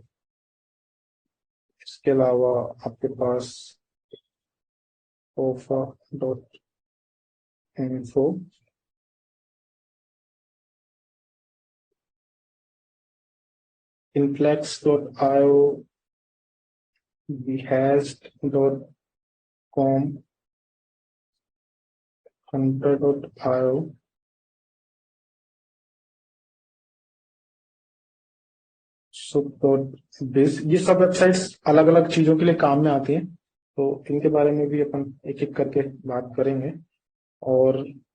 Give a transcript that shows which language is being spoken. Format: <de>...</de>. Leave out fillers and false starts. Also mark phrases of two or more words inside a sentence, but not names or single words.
<hi>इसके अलावा आपके पास OFA.info, inflex.io, behazed.com, hunter.io, sup.biz। ये सब वेबसाइट्स अलग अलग चीजों के लिए काम में आती हैं, तो इनके बारे में भी अपन एक एक करके बात करेंगे। और</hi>